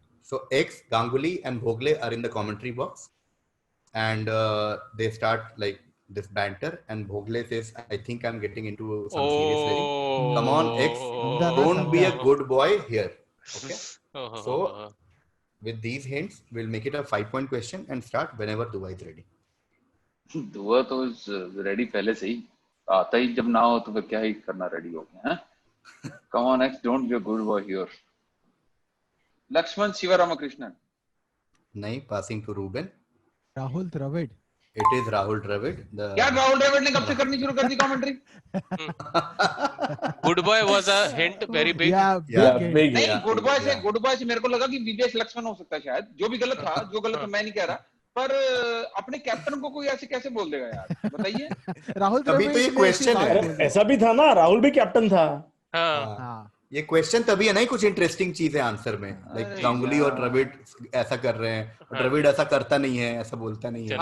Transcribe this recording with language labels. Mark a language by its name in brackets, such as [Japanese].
[English] So X, Ganguly, and Bhogle are in the commentary box, and they start like this banter. And Bhogle says, "I think I'm getting into some serious wedding. Come on, X, don't be a good boy here." Okay. So with these hints, we'll make it a 5 point question and start whenever Dua is ready. [Hindi] दुआ तो ready पहले से ही, आता ही जब ना हो तो फिर क्या ही करना, रेडी हो गया है। [English] Come on X, don't be a good boy here. [Hindi] Lakshman Sivaramakrishnan. [English] नहीं, passing to Ruben. [Hindi] Rahul Dravid. [English] It is Rahul Dravid. [Hindi] क्या राहुल द्रविड़ ने कब से करनी शुरू कर दी commentary? [English] Good boy was a hint, very big. big. [Hindi] नहीं, गुड बॉय से मेरे को लगा कि विवेक लक्ष्मण हो सकता है शायद, जो भी गलत था, जो गलत था मैं नहीं कह रहा, पर अपने कैप्टन को कोई ऐसे कैसे बोल देगा यार, बताइए। राहुल तभी तो ये क्वेश्चन है। ऐसा भी था ना, राहुल भी कैप्टन था। हाँ, ये क्वेश्चन तभी है ना, कुछ इंटरेस्टिंग चीज है आंसर में, लाइक गांगुली और द्रविड़ ऐसा कर रहे हैं, और द्रविड़ ऐसा करता नहीं है, ऐसा बोलता नहीं है।